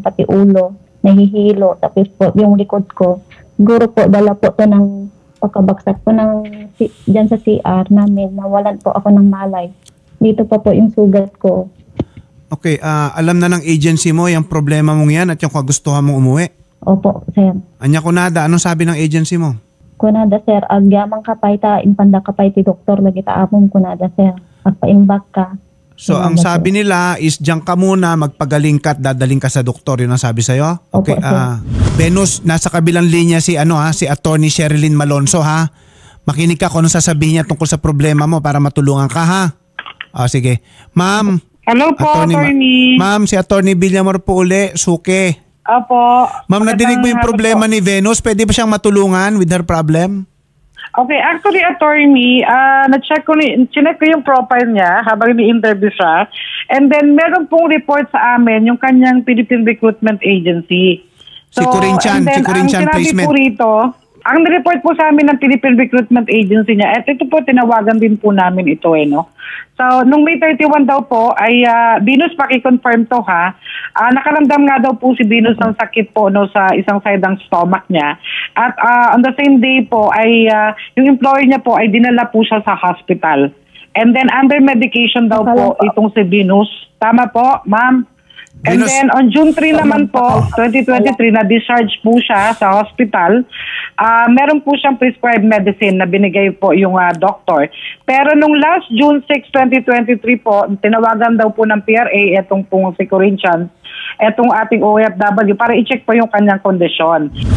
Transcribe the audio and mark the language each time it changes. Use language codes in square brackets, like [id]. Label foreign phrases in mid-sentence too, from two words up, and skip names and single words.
[tl] Pati ulo. Nahihilo. Tapos po yung likod ko. Siguro po, dala po to ng pagkabagsak po dyan sa CR namin. Nawalan po ako ng malay. Dito pa po yung sugat ko. Okay, alam na ng agency mo yung problema mong yan at yung kagustuhan mong umuwi? Opo, sir. [ilo] Anya kunada, [tl] anong sabi ng agency mo? [ilo] Kunada, sir, agyamang kapay ta, impanda kapay ti doktor, lagi ta among kunada, sir. Agpaimbak ka. [tl] So, ang sabi nila is diyan ka muna, magpagaling ka at dadaling ka sa doktor. Yun ang sabi sa'yo? Okay, Venus, nasa kabilang linya si Attorney Sherilyn Malonzo, ha? Makinig ka kung anong sasabihin niya tungkol sa problema mo para matulungan ka, ha? Sige. Ma'am. Hello po, Attorney. Ma'am, si Attorney Villamor po uli, suke. Opo. Ma'am, nadinig mo yung problema ni Venus? Pwede ba siyang matulungan [en] with her problem? Okay, actually, [tl] Attorney, chinek ko yung profile niya habang ni-interview siya. [en] And then, [tl] meron pong report sa amin yung kanyang Philippine Recruitment Agency. Si Corinthian Placement. Po rito, ang report po sa amin ng Philippine Recruitment Agency niya, at ito po, tinawagan din po namin ito, no? So, nung May 31 daw po, ay Venus, paki-confirm to, ha? Nakaramdam nga daw po si Venus ng sakit po, no, sa isang side ng stomach niya. At [en] on the same day [tl] po, ay yung employer niya po, ay dinala po siya sa hospital. [en] And then, under medication [tl] daw po, itong si Venus. Tama po, ma'am? [en] And then, on June [tl] 3 naman po, 2023, na-discharge po siya sa hospital. Meron po siyang [en] prescribed medicine [tl] na binigay po yung doktor. Pero nung last June 6, 2023 po, tinawagan daw po ng PRA, itong pong si Corinthian, itong ating OFW, para i-check po yung kanyang kondisyon.